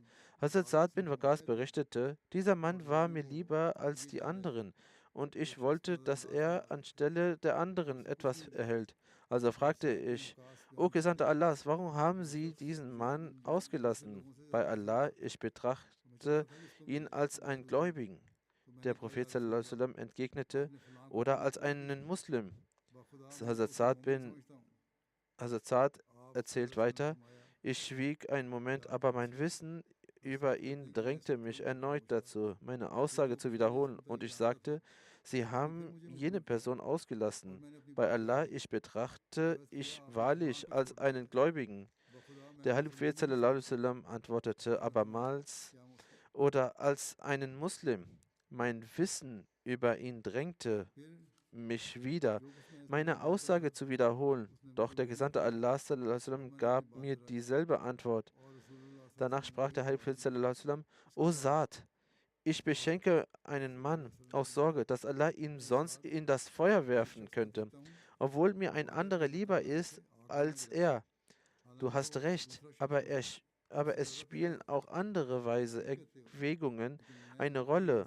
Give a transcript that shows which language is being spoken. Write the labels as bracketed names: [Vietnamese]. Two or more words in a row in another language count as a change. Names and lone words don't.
[German] Hazrat Sa'd bin Waqas berichtete, dieser Mann war mir lieber als die anderen und ich wollte, dass er anstelle der anderen etwas erhält. Also fragte ich, O Gesandter Allahs, warum haben Sie diesen Mann ausgelassen? Bei Allah, ich betrachte ihn als einen Gläubigen. Der Prophet [Arabic] صلى الله عليه وسلم [German] entgegnete, oder als einen Muslim. Hazrat Sa'd bin Hazrat Sa'd erzählt weiter, ich schwieg einen Moment, aber mein Wissen über ihn drängte mich erneut dazu, meine Aussage zu wiederholen, und ich sagte, Sie haben jene Person ausgelassen. Bei Allah, ich betrachte ich wahrlich als einen Gläubigen. Der Heilige Prophet [Arabic] صلى الله عليه وسلم [German] antwortete abermals, oder als einen Muslim. Mein Wissen über ihn drängte mich wieder, meine Aussage zu wiederholen. Doch der Gesandte Allah [Arabic] صلى الله عليه وسلم [German] gab mir dieselbe Antwort. Danach sprach der Heilige Prophet [Arabic] صلى الله عليه وسلم, [German] O Saad, ich beschenke einen Mann aus Sorge, dass Allah ihn sonst in das Feuer werfen könnte, obwohl mir ein anderer lieber ist als er. Du hast recht, aber es spielen auch andere weise Erwägungen eine Rolle.